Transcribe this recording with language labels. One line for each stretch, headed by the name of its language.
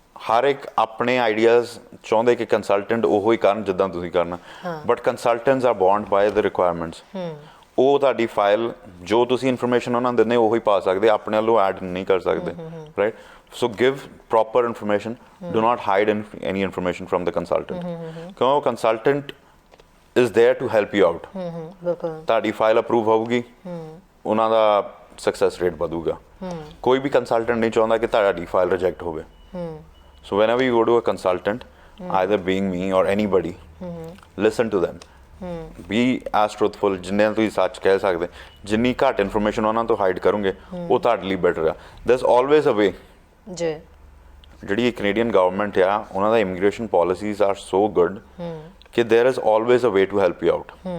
Punjabi: ਹਰ ਇੱਕ ਆਪਣੇ ਆਈਡੀਆਜ਼ ਚਾਹੁੰਦੇ ਕਿ ਕੰਸਲਟੈਂਟ ਉਹੋ ਹੀ ਕਰਨ ਜਿੱਦਾਂ ਤੁਸੀਂ ਕਰਨਾ,
English: But consultants are bound by the requirements.
Punjabi: ਉਹ ਤੁਹਾਡੀ ਫਾਈਲ ਜੋ ਤੁਸੀਂ ਇਨਫੋਰਮੇਸ਼ਨ ਉਹਨਾਂ ਨੂੰ ਦਿੰਦੇ ਉਹੀ ਪਾ ਸਕਦੇ, ਆਪਣੇ ਵੱਲੋਂ ਐਡ ਨਹੀਂ ਕਰ ਸਕਦੇ, right?
English: So give proper information. Do not hide any information from the consultant. Because consultant is there to help you out.
Punjabi: ਤੁਹਾਡੀ ਫਾਈਲ ਅਪਰੂਵ ਹੋਊਗੀ, ਉਹਨਾਂ ਦਾ ਸਕਸੈਸ ਰੇਟ ਵਧੂਗਾ। ਕੋਈ ਵੀ ਕੰਸਲਟੈਂਟ ਨਹੀਂ ਚਾਹੁੰਦਾ ਕਿ ਤੁਹਾਡੀ ਫਾਈਲ ਰਿਜੈਕਟ ਹੋਵੇ।
English: So whenever you go to a consultant, either being me or anybody, listen to them. Be as truthful
Punjabi: ਜਿੰਨੇ ਤੁਸੀਂ ਸੱਚ ਕਹਿ ਸਕਦੇ। ਜਿੰਨੀ ਘੱਟ ਇਨਫੋਰਮੇਸ਼ਨ ਉਹਨਾਂ ਤੋਂ ਹਾਈਡ ਕਰੋਗੇ ਉਹ ਤੁਹਾਡੇ ਲਈ ਬੈਟਰ ਆ।
English: There's always a way।
Punjabi: ਜੀ ਜਿਹੜੀ ਕੈਨੇਡੀਅਨ ਗਵਰਨਮੈਂਟ ਆ, ਉਹਨਾਂ ਦਾ immigration policies are so good ਕਿ
English: There is always a way to help you out.